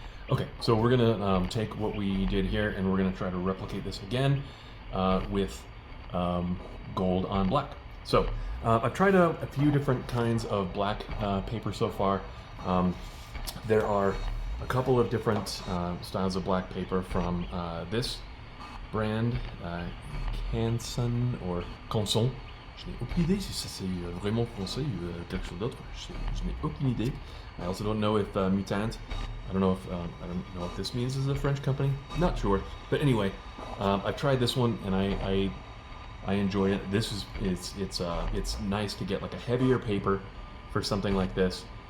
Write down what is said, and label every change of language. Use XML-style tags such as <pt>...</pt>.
<en>Okay, so we're gonna take what we did here, and we're gonna try to replicate this again with gold on black. So I've tried out a few different kinds of black paper so far. There are a couple of different styles of black paper from this brand, Canson or Canson.</en> <fr>Je n'ai aucune idée si ça c'est vraiment français ou quelque chose d'autre. Je n'ai aucune idée.</fr> <en>I also don't know if Mutant. I don't know if this means is a French company. Not sure. But anyway, I've tried this one and I enjoy it. This is it's nice to get like a heavier paper for something like this.</en>